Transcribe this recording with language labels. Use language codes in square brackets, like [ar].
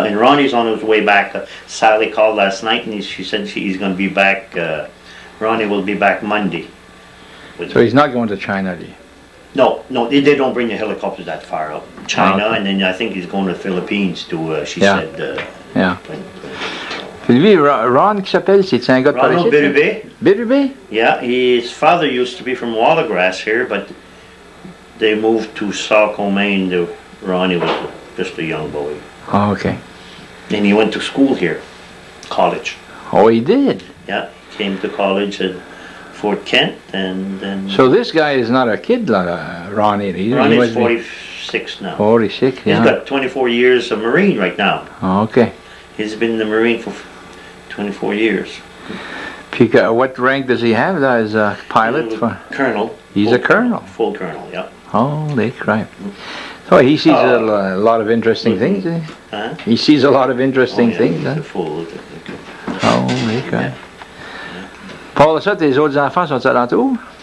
[en] And Ronnie's on his way back. Sally called last night, and she said he's going to be back. Ronnie will be back Monday. So he's not going to China, do you? No, they don't bring the helicopters that far up. China, Okay. and then I think he's going to the Philippines to. She Yeah. said. Yeah. [fr] Puis lui, Ron qui s'appelle, c'est un gars de [en] Ronald Paris? Birubé. Birubé? Yeah, his father used to be from Wallagrass here, but they moved to Saco, Maine. Ronnie was just a young boy. Oh, okay. And he went to school here, college. Oh, he did? Yeah, came to college at Fort Kent, and then So this guy is not a kid, Ron, either. He Ronnie's must be 46 now. 46, He's yeah. got 24 years of Marine right now. Oh, okay. He's been in the Marine for 24 years. Puis, what rank does he have as a pilot? Colonel. He's a colonel. Full colonel, yeah. Holy crap. So he sees a lot of interesting things, eh? Huh? He sees a lot of interesting things, He's huh? a full. Holy crap. [fr] Paul, ça, tes autres enfants sont alentour?